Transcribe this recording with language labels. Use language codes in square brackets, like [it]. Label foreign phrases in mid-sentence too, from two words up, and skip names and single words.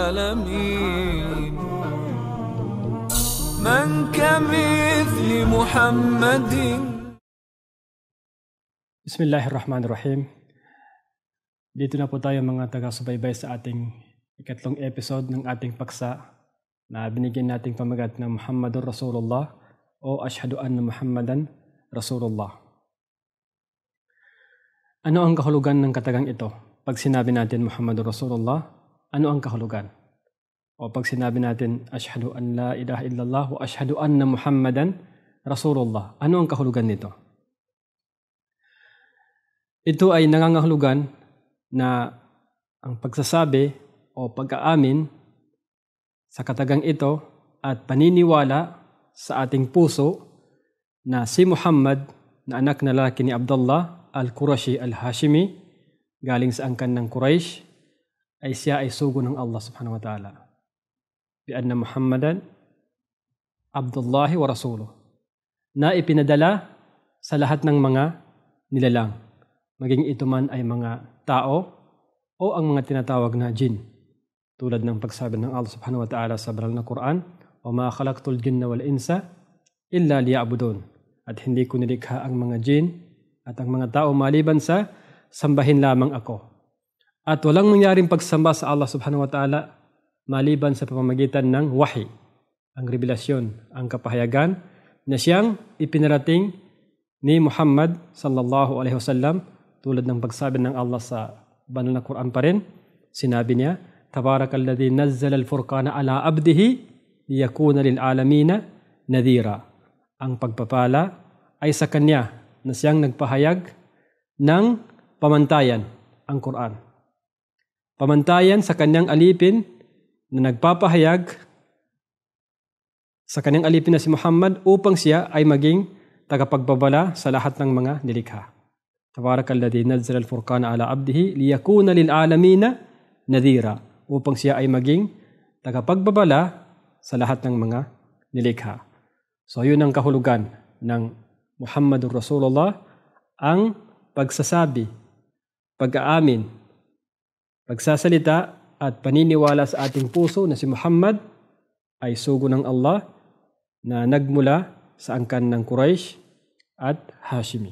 [ar] العالمين من كمثل محمد. بسم الله الرحمن الرحيم. [tl] Dito na po tayo mga taga-subaybay sa ating ikatlong episode ng ating paksa na binigyan nating pamagat na [ar] محمد رسول الله [tl] o [ar] أشهد أن محمدا رسول الله. [tl] Ano ang kahulugan ng katagang ito? Pag sinabi natin [ar] محمد رسول الله, [tl] ano ang kahulugan? O pag sinabi natin [ar] أشهد أن لا إله إلا الله وأشهد أن محمدا رسول الله, [tl] ano ang kahulugan nito? Ito ay nangangahulugan na ang pagsasabi o pag-aamin sa katagang ito at paniniwala sa ating puso na si Muhammad na anak na lalaki ni Abdullah al-Qurashi al-Hashimi galing sa angkan ng Quraysh ay siya ay sugo ng Allah [ar] سبحانه وتعالى. بأن محمدا عبد الله ورسوله [tl] na ipinadala sa lahat ng mga nilalang, maging ito man ay mga tao o ang mga tinatawag na jinn. Tulad ng pagsabi ng Allah [ar] سبحانه وتعالى [tl] sa banal na Quran, [ar] "وما خلقت الجن والإنس إلا ليعبدون." [tl] At hindi ko nilikha ang mga jinn at ang mga tao maliban sa sambahin lamang ako. At walang mangyaring pagsamba sa Allah [ar] سبحانه وتعالى [tl] maliban sa pamamagitan ng wahi, ang revelasyon, ang kapahayagan na siyang ipinarating ni Muhammad [ar] صلى الله عليه وسلم. [tl] Tulad ng pagsabi ng Allah sa banal na Quran pa rin, sinabi niya, [ar] "تبارك الذي نزل الفرقان على عبده ليكون للعالمين نذيرا." [tl] Ang pagpapala ay sa kanya na siyang nagpahayag ng pamantayan, ang Quran. Pamantayan sa kanyang alipin na nagpapahayag sa kanyang alipin na si Muhammad upang siya ay maging tagapagbabala sa lahat ng mga nilikha. [ar] تبارك الذي نزل الفرقان على عبده ليكون للعالمين نذيرا, [tl] upang siya ay maging tagapagbabala sa lahat ng mga nilikha. So yun ang kahulugan ng [ar] محمد رسول الله, [tl] ang pagsasabi, pag-aamin, pagsasalita at paniniwala sa ating puso na si Muhammad ay sugo ng Allah na nagmula sa angkan ng Quraysh at Hashimi.